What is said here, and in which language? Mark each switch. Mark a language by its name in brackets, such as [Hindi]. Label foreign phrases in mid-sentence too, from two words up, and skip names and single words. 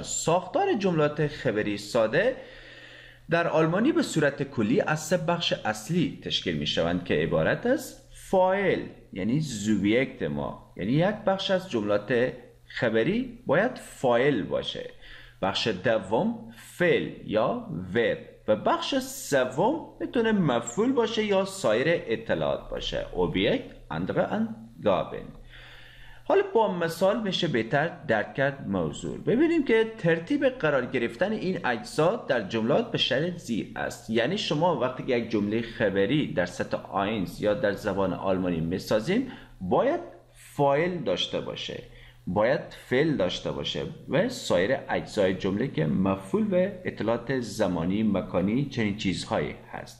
[Persian] ساختار جملات خبری ساده در آلمانی به صورت کلی از سه بخش اصلی تشکیل میشوند که عبارت از فاعل یعنی زوبیکت ما، یعنی یک بخش از جملات خبری باید فاعل باشه، بخش دوم فعل یا ورب و بخش سوم میتونه مفعول باشه یا سایر اطلاعات باشه. [German] Objekt, andere Angaben. [Persian] حالا با مثال میشه بهتر درک کرد موضوع. ببینیم که ترتیب قرار گرفتن این اجزا در جملات به شکل زیر است. یعنی شما وقتی که یک جمله خبری در سطح آینز یا در زبان آلمانی میسازیم باید فاعل داشته باشه، باید فعل داشته باشه و سایر اجزای جمله که مفعول و اطلاعات زمانی مکانی چنین چیزهایی هست.